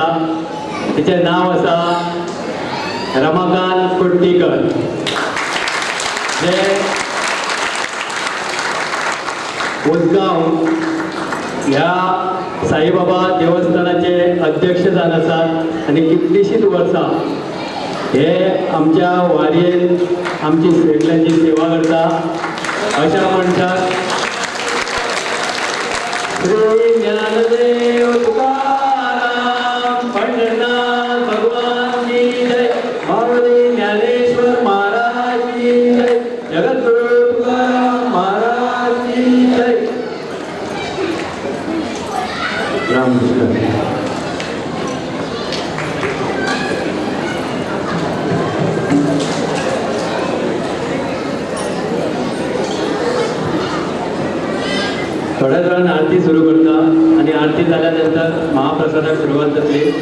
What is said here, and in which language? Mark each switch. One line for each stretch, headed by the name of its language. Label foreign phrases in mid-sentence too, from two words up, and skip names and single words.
Konkani: तिचें नांव आसा रमाकांत कुट्टीकर, जे उसगांव ह्या साईबाबा देवस्थानाचे अध्यक्ष जावन आसात आणि कितलीशींच वर्सां हे आमच्या वारयेन आमची सगळ्यांची सेवा करता. अशा मनशाक ज्ञानदेव तुकाराम पंढरनाथ भगवान
Hindi: की जय
Konkani: माऊली ज्ञानेश्वर महाराज
Hindi: की जय
Konkani: जगद्गुरु तुकाराम महाराज
Hindi: की जय
Marathi: रामकृष्ण थोड्याच वेळानं आरती सुरू करता आणि आरती झाल्यानंतर महाप्रसादाला सुरुवात होते.